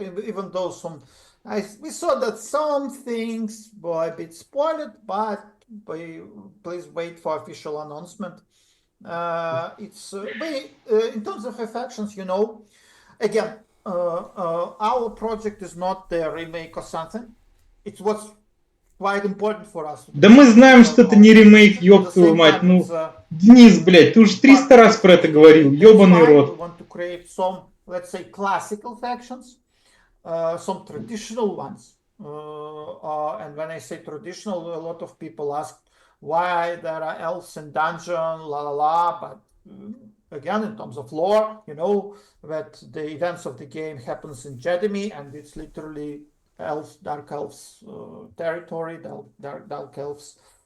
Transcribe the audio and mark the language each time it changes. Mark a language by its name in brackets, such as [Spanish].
[English] Even though we saw that some things were a bit spoiled, but please wait for official announcement. In terms of factions, again, our project is not the remake or something. It's what's quite important for us. [Russian] Да мы знаем, что это не ремейк, ёб твою мать. Ну, Денис, блядь, ты уже 300 раз про это говорил, ёбаный рот. [English] We want to create some, let's say, classical factions, some traditional ones. And when I say traditional, a lot of people ask why there are elves in dungeon, la la la. But again, in terms of lore, that the events of the game happens in Jedemi, and it's literally dark elves territory, dark elves.